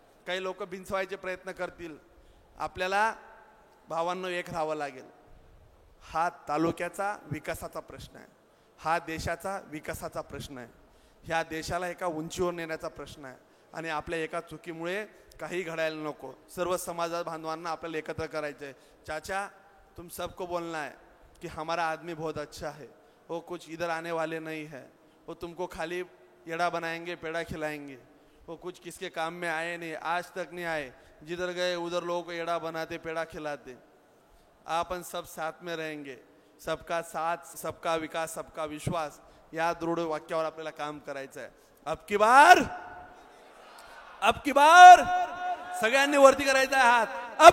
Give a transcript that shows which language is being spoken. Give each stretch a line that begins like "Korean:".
Marathi: काही लोक बिनसवायचे प्रयत्न करतील. आपल्याला भावांनो एक राहावं लागेल. हा तालुक्याचा विकासाचा प्रश्न आहे, हा देशाचा विकासाचा प्रश्न आहे. ह्या देशाला एका उंचीवर नेण्याचा प्रश्न आहे. आणि आपल्या एका चुकीमुळे काही घडायला नको. सर्व समाज बांधवांना आपल्याला एकत्र करायचं आहे.
Hindi: चाचा, तुम सबको बोलना है कि हमारा आदमी बहुत अच्छा है, वो कुछ इधर आने वाले नहीं है, वो तुमको खाली येड़ा बनाएंगे, पेड़ा खिलाएंगे, वो कुछ किसके काम में आए नहीं, आज तक नहीं आए. जिधर गए उधर लोगों को येड़ा बनाते, पेड़ा खिलाते. अपन सब साथ में रहेंगे. सबका साथ, सबका विकास, सबका विश्वास,
Marathi: या दृढ वाक्यावर आपल्याला काम करायचं आहे.
Hindi: अब की बार
Marathi: सगळ्यांनी वरती करायचा आहे हात.